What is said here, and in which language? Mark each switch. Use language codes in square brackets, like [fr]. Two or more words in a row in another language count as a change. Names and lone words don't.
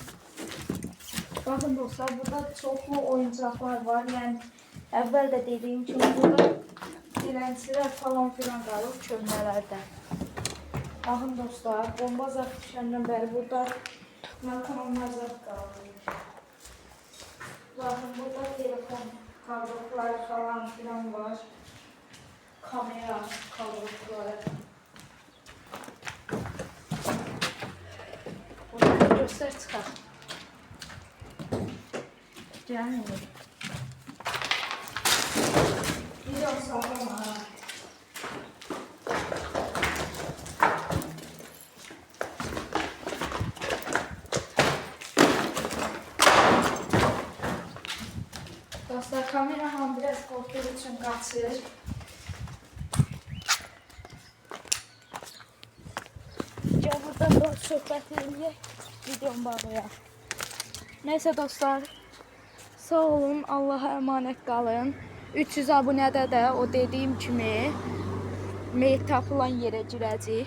[az] Baxın dostlar, burada çoxlu oyuncaqlar var. Yəni, əvvəl də dediyim kimi burada dilənçilər falan filan qalıb köhnələrdə. Baxın dostlar, bomba zat düşəndən bəri burada narkomanlar zat qalıb. [tr] Bakın burada telefon kabloları falan filan var. Kamera kabloları. Bunları göster çıkar. Gelmiyor. Bir de sallama. [az] Dostlar, kamera ham biraz qorxduğu üçün qaçır. Gəl buradan da söhbət edək, videom bağlayaq. Neyse dostlar, sağ olun, Allaha əmanət qalın. 300 abunədə də o dediyim kimi meyit tapılan yerə girəcək.